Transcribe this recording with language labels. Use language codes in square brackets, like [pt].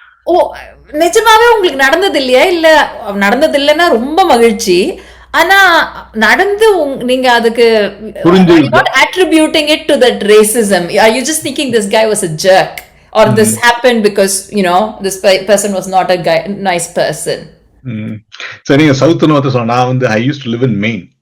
[ta] ஓ, நிஜமாவே உங்களுக்கு நடந்தது இல்லையா? இல்ல நடந்தது இல்லைன்னா ரொம்ப மகிழ்ச்சி. ஆனா நடந்து நீங்க அதுக்கு [en] not attributing it to that racism. Are you just thinking this guy was a jerk or this happened because this person was not a nice person? [ta] சரி, நீங்க சவுத் நோர்த் சொன்னா, நான் வந்து [en] I used to live in Maine.